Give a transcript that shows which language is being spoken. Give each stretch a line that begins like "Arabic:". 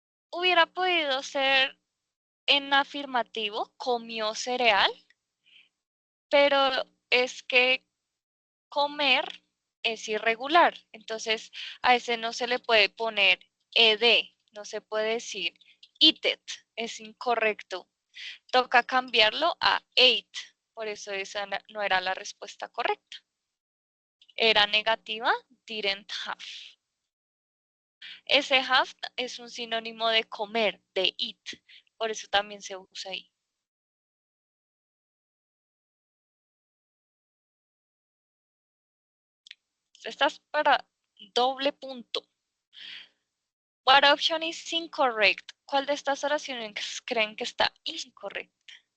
Spanish: Hubiera podido ser en afirmativo, comió cereal, pero es que comer es irregular. Entonces, a ese no se le puede poner ed, no se puede decir eat it, es incorrecto. Toca cambiarlo a ate, por eso esa no era la respuesta correcta. Era negativa, didn't have. Ese have es un sinónimo de comer, de eat, por eso también se usa ahí. Estás para doble punto.
English: What option is incorrect?
Spanish: ¿Cuál de estas oraciones creen que está incorrecta?